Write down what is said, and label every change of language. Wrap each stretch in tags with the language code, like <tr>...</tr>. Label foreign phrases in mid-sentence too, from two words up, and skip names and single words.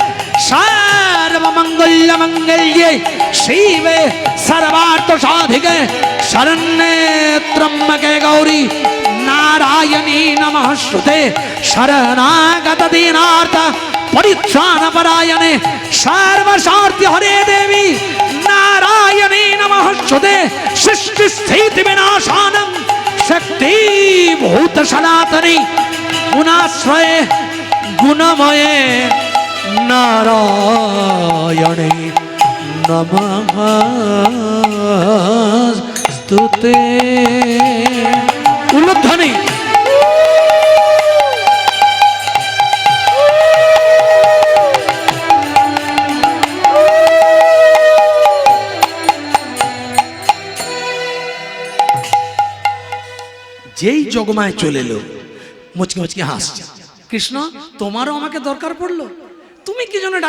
<sa>सर्वमंगल्ये शिवे सर्वार्थसाधिके शरण्ये त्र्यंबके गौरी नारायणी नमःस्तुते शरणागत दीनार्थ परित्राणपरायणे सर्वशार्ति हरे देवी नारायणी नमःस्तुते सृष्टि स्थिति विनाशानं शक्ति भूत सनातनी गुणाश्रये गुणमये नारायणे नमः स्तुते उल्लध्वनि</sa> <bn>যেই জগমায় চলে এলো মুচকি মুচকি হাসছে কৃষ্ণ তোমারও আমাকে দরকার পড়লো তুমি কি জন্য</bn>